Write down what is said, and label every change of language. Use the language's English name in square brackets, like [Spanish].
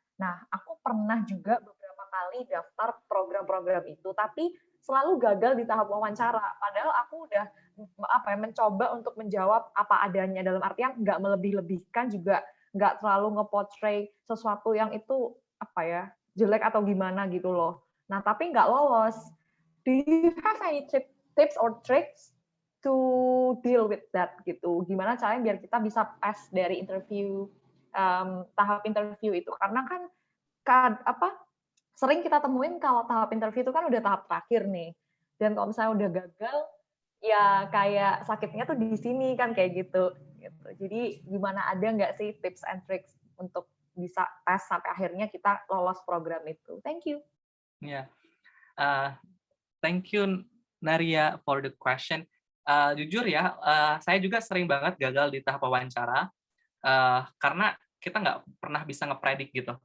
[Indonesian] Nah, aku pernah juga beberapa kali daftar program-program itu, tapi selalu gagal di tahap wawancara. Padahal aku udah mencoba untuk menjawab apa adanya, dalam artian nggak melebih-lebihkan juga, nggak terlalu nge-portray sesuatu yang itu jelek atau gimana gitu loh. Nah, tapi nggak lolos. [English] Do you have any tips or tricks to deal with that gitu? [Indonesian] Gimana caranya biar kita bisa pass dari interview, tahap interview itu? Karena kan sering kita temuin kalau tahap interview itu kan udah tahap terakhir nih. Dan kalau misalnya udah gagal, ya kayak sakitnya tuh di sini kan kayak gitu. Jadi gimana, ada nggak sih [English] tips and tricks [Indonesian] untuk bisa tes sampai akhirnya kita lolos program itu? [English] Thank you. Yeah. Thank you Naria for the question. [Indonesian] Jujur ya, saya juga sering banget gagal di tahap wawancara karena kita nggak pernah bisa ngepredik gitu.